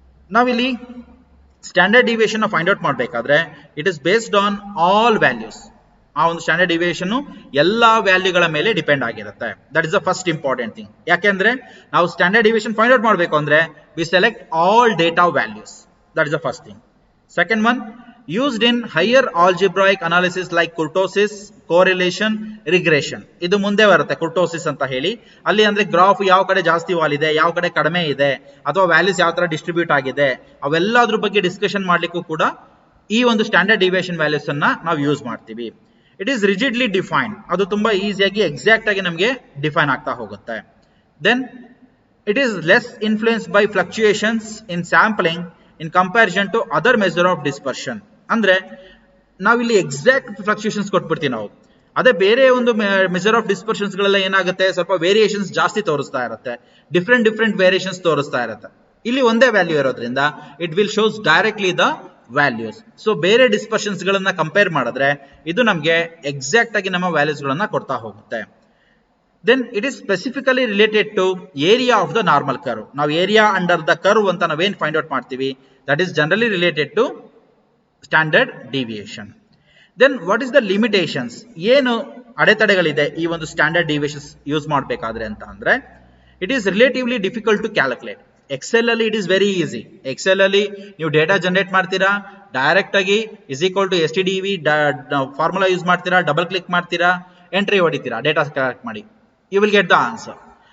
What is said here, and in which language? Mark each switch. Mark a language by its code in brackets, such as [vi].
[en] ನಾವಿಲ್ಲಿ standard deviation find out ಮಾಡಬೇಕಾದ್ರೆ it is based on all values. [kn] ಆ ಒಂದು ಸ್ಟ್ಯಾಂಡರ್ಡ್ ಡಿವಿಯೇಷನ್ ಎಲ್ಲಾ ವ್ಯಾಲ್ಯೂಗಳ ಮೇಲೆ ಡಿಪೆಂಡ್ ಆಗಿರುತ್ತೆ. [en] That is the first important thing. [kn] ಯಾಕೆಂದ್ರೆ ನಾವು ಸ್ಟ್ಯಾಂಡರ್ಡ್ ಡಿವಿಯೇಷನ್ ಫೈಂಡ್ ಔಟ್ ಮಾಡಬೇಕು ಅಂದ್ರೆ [en] We select all data values. That is the first thing. Second one, used in higher algebraic analysis like kurtosis, correlation, regression. [kn] ಇದು ಮುಂದೆ ಬರುತ್ತೆ kurtosis ಅಂತ ಹೇಳಿ. ಅಲ್ಲಿ ಅಂದ್ರೆ ಗ್ರಾಫ್ ಯಾವ ಕಡೆ ಜಾಸ್ತಿ ವಾಲಿದೆ, ಯಾವ ಕಡೆ ಕಡಿಮೆ ಇದೆ, ಅಥವಾ ವ್ಯಾಲ್ಯೂಸ್ ಯಾವ ತರ ಡಿಸ್ಟ್ರಿಬ್ಯೂಟ್ ಆಗಿದೆ, ಅವೆಲ್ಲದ್ರ ಬಗ್ಗೆ ಡಿಸ್ಕಷನ್ ಮಾಡ್ಲಿಕ್ಕೂ ಕೂಡ ಈ ಒಂದು ಸ್ಟ್ಯಾಂಡರ್ಡ್ ಡಿವಿಯೇಷನ್ ವ್ಯಾಲ್ಯೂಸ್ ಅನ್ನ ನಾವು ಯೂಸ್ ಮಾಡ್ತೀವಿ. [en] It is rigidly defined. [kn] ಅದು ತುಂಬಾ ಈಸಿಯಾಗಿ ಎಕ್ಸಾಕ್ಟ್ ಆಗಿ ನಮಗೆ ಡಿಫೈನ್ ಆಗ್ತಾ ಹೋಗುತ್ತೆ. [en] Then it is less influenced by fluctuations in sampling in comparison to other measure of dispersion. [kn] ಅಂದ್ರೆ ನಾವಿಲ್ಲಿ ಎಕ್ಸಾಕ್ಟ್ ಫ್ಲಕ್ಚುಯೇಷನ್ಸ್ ಕೊಟ್ಬಿಡ್ತೀವಿ ನಾವು. ಅದೇ ಬೇರೆ ಒಂದು ಮೆಜರ್ ಆಫ್ ಡಿಸ್ಪರ್ಷನ್ಸ್ ಗಳೆಲ್ಲ ಏನಾಗುತ್ತೆ, ಸ್ವಲ್ಪ ವೇರಿಯೇಷನ್ಸ್ ಜಾಸ್ತಿ ತೋರಿಸ್ತಾ ಇರುತ್ತೆ, ಡಿಫ್ರೆಂಟ್ ವೇರಿಯೇಷನ್ಸ್ ತೋರಿಸ್ತಾ ಇರುತ್ತೆ. ಇಲ್ಲಿ ಒಂದೇ ವ್ಯಾಲ್ಯೂ ಇರೋದ್ರಿಂದ [en] It will shows directly the values. [kn] So ಬೇರೆ ಡಿಸ್ಪರ್ಷನ್ಸ್ ಗಳನ್ನ ಕಂಪೇರ್ ಮಾಡಿದ್ರೆ ಇದು ನಮಗೆ ಎಕ್ಸಾಕ್ಟ್ ಆಗಿ ನಮ್ಮ ವ್ಯಾಲ್ಯೂಸ್ ಗಳನ್ನ ಕೊಡ್ತಾ ಹೋಗುತ್ತೆ. [en] Then it is specifically related to area of the normal curve. ನಾವು area under the curve [kn] ಅಂತ ನಾವೇನ್ ಫೈಂಡ್ ಔಟ್ ಮಾಡ್ತೀವಿ, [en] that is generally related to standard deviation. Then what is the limitations? [kn] ಏನು ಅಡೆತಡೆಗಳಿದೆ ಈ ಒಂದು ಸ್ಟ್ಯಾಂಡರ್ಡ್ ಡಿವಿಯೇಷನ್ಸ್ ಯೂಸ್ ಮಾಡಬೇಕಾದ್ರೆ ಅಂತ ಅಂದ್ರೆ, [en] it is relatively difficult to calculate. [kn] Excel ಅಲ್ಲಿ [en] It is very easy. [kn] Excel ಅಲ್ಲಿ ನೀವು ಡೇಟಾ ಜನರೇಟ್ ಮಾಡ್ತೀರಾ, ಡೈರೆಕ್ಟ್ ಆಗಿ =STDEV ಫಾರ್ಮುಲಾ ಯೂಸ್ ಮಾಡ್ತೀರಾ, ಡಬಲ್ ಕ್ಲಿಕ್ ಮಾಡ್ತೀರಾ, ಎಂಟ್ರಿ ಹೊಡಿತೀರಾ, ಡೇಟಾ ಕಲೆಕ್ಟ್ ಮಾಡಿ, [en] You will get the answer.